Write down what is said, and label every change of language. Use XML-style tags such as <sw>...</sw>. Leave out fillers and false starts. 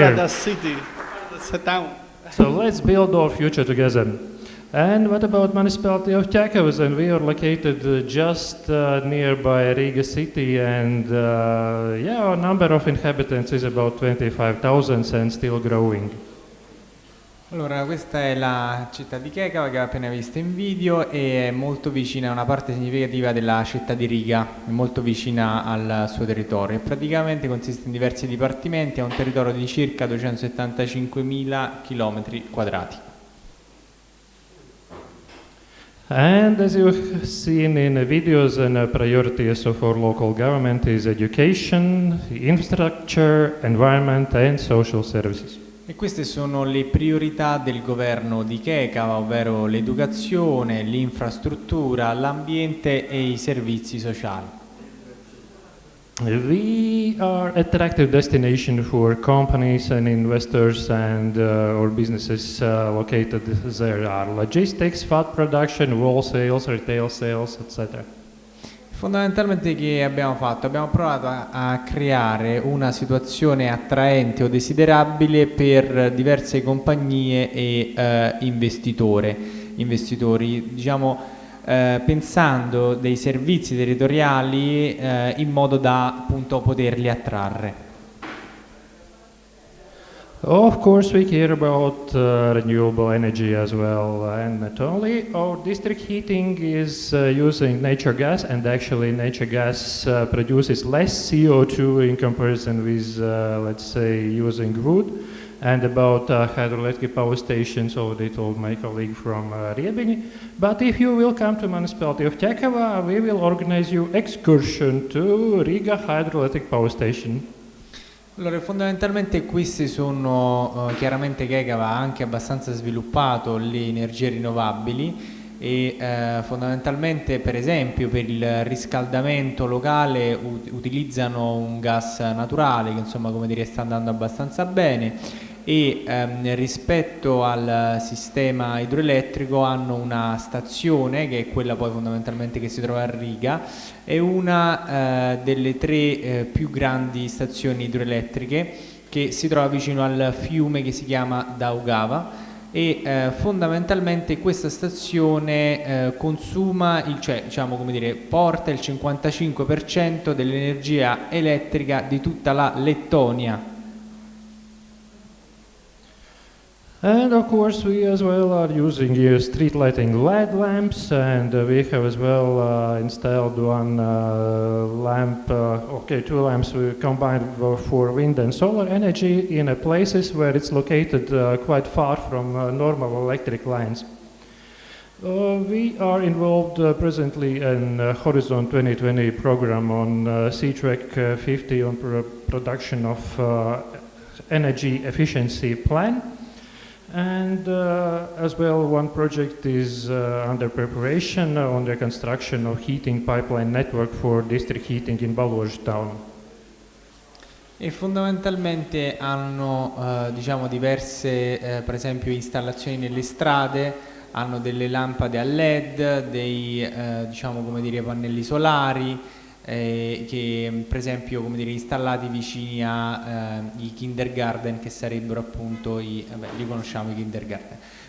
<en>paradise city. It's a town. So let's build our future together. And what about municipality of Ķekava? And we are located just nearby Riga city, and our number of inhabitants is about 25,000 and still growing.</en> <it>Allora, questa è la città di Checava che avete appena visto in video e è molto vicina, è una parte significativa della città di Riga, è molto vicina al suo territorio e praticamente consiste in diversi dipartimenti, ha un territorio di circa 275.000 km².</it> <en>And as you've seen in the videos, and priorities of our local government is education, infrastructure, environment and social services.</en> <it>E queste sono le priorità del governo di Checava, ovvero l'educazione, l'infrastruttura, l'ambiente e i servizi sociali.</it> <en>We are attractive destination for companies and investors and or businesses located there are logistics, food production, wholesale, retail sales, etc.</en> <it>Fondamentalmente che abbiamo fatto? Abbiamo provato a creare una situazione attraente o desiderabile per diverse compagnie e investitori, diciamo pensando dei servizi territoriali in modo da appunto poterli attrarre.</it> <en>Of course, we care about renewable energy as well, and not only. Our district heating is using natural gas, and actually nature gas produces less CO2 in comparison with, let's say, using wood. And about hydroelectric power stations, already told my colleague from Riebini. But if you will come to municipality of Checava, we will organize you excursion to Riga Hydroelectric Power Station.</en> <it>Allora, fondamentalmente queste sono, chiaramente Checava ha anche abbastanza sviluppato le energie rinnovabili e fondamentalmente per esempio per il riscaldamento locale utilizzano un gas naturale che insomma come dire sta andando abbastanza bene e rispetto al sistema idroelettrico hanno una stazione che è quella poi fondamentalmente che si trova a Riga, è una delle tre più grandi stazioni idroelettriche che si trova vicino al fiume che si chiama Daugava e fondamentalmente questa stazione consuma, diciamo come dire, porta il 55% dell'energia elettrica di tutta la Lettonia.</it> <en>And of course we as well are using street lighting LED lamps, and we have as well installed one two lamps combined for wind and solar energy in places where it's located quite far from normal electric lines. We are involved presently in Horizon 2020 program on C-Track 50 on production of energy efficiency plan. And as well, one project is under preparation on the construction of heating pipeline network for district heating in Balozh town.</en> <it>E fondamentalmente hanno diciamo diverse per esempio installazioni nelle strade, hanno delle lampade a LED, dei diciamo come dire pannelli solari che per esempio come dire installati vicini ai kindergarten che sarebbero appunto li conosciamo i kindergarten.</it>